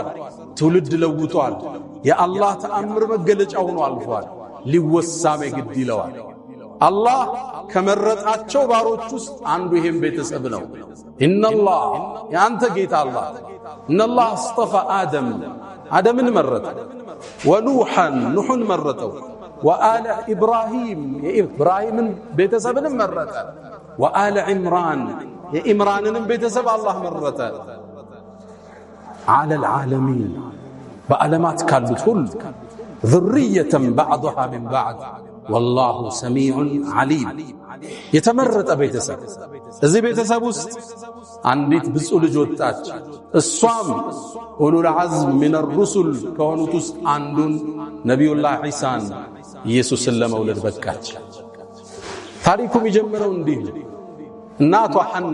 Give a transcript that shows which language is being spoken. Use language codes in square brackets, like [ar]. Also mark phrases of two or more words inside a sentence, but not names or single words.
[am] ትውልድ ለውጧል፣ የአላህ ተአምር መገለጫ ሆኖ አልፏል። ሊወሳም ግድ ይለዋል። አላህ ከመረጣቸው ባሮች ውስጥ አንዱ ይሄም ቤተሰብ ነው። ኢነላህ ያንተ ጌታ አላህ [ar] إن الله اصطفى [am] አደምን መረጠ፣ ወኑሐን ኑሕን መረጠው፣ [ar] وآل إبراهيم [am] የኢብራሂምን ቤተሰብንም መረጠ፣ [ar] وآل عمران [am] የኢምራንንም ቤተሰብ አላህ መረጠ። [ar] على العالمين [am] በዓለማት ካሉት ሁሉ [ar] ذرية بعضها من بعض والله سميع عليم [am] የተመረጠ ቤተሰብ። እዚህ ቤተሰብ ውስጥ አንዲት ብፁዕ ልጅ ወጣች። እሷም [ar] أولو العزم من [am] الرسل ከሆኑት ውስጥ አንዱን ነቢዩላህ ዒሳን ኢየሱስን ለመውለድ በቃች። ታሪኩ የሚጀምረው እንዲህ ነው። እናቷ ሐና